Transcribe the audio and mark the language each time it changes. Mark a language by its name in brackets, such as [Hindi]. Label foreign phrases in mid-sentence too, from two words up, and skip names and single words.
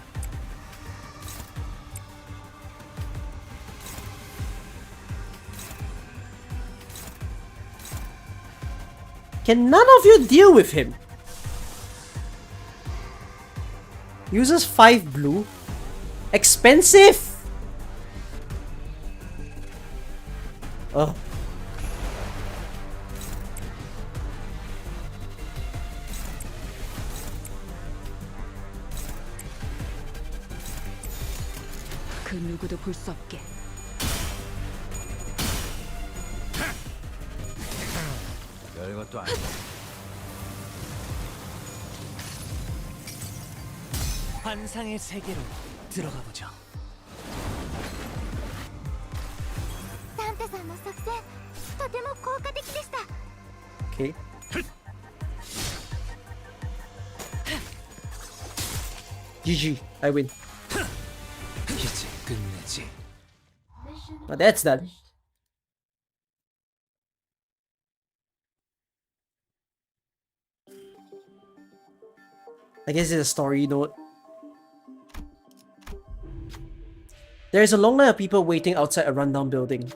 [English] Can none of you deal with him? Uses 5 blue? Expensive! Ugh. [Korean] 그 누구도 볼 수 없게. 별것도 아니네. 환상의 세계로 들어가 보죠. [Japanese] ダンテさんの作戦とても効果的でした。 [English] Okay. GG, I win. [Korean] 이제 끝내지. [English] But that's done. I guess it's a story note. There is a long line of people waiting outside a rundown building.